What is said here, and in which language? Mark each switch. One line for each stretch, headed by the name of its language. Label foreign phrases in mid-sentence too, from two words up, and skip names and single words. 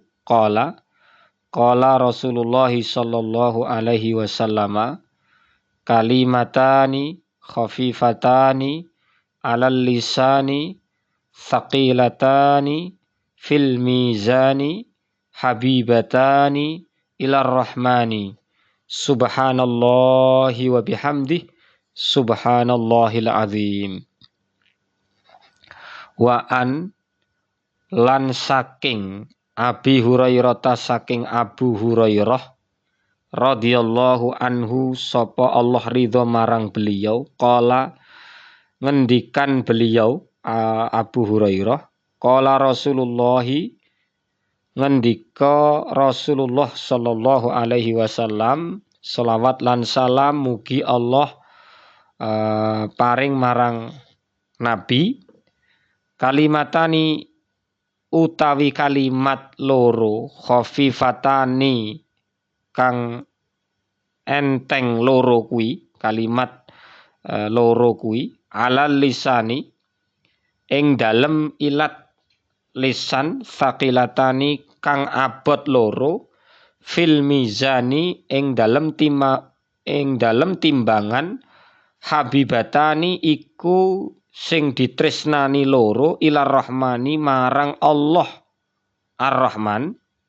Arabic: قال رسول الله صلى الله عليه وسلم كلمتان خفيفتان على اللسان ثقيلتان في الميزان حبيبتان إلى الرحمن سبحان الله وبحمده سبحان الله العظيم. وعن
Javanese: lan saking Abi Hurairah saking Abu Hurairah
Arabic: رضي الله عنه
Javanese: sapa Allah ridho marang beliau, qala ngendikan beliau Abu Hurairah,
Arabic: قال رسول الله
Javanese: ngendika Rasulullah
Arabic: صلى الله عليه وسلم,
Javanese: selawat lan salam mugi Allah paring marang Nabi, kalimatani utawi kalimat loro, khafifatani kang enteng loro kuwi, kalimat loro kuwi,
Arabic: على اللسان
Javanese: ing dalem ilat lisan, thaqilatani kang abot loro,
Arabic: في الميزان
Javanese: ing dalem timbangan, habibatani iku sing ditresnani loro,
Arabic: إلى الرحمن
Javanese: marang Allah ar-Rahman,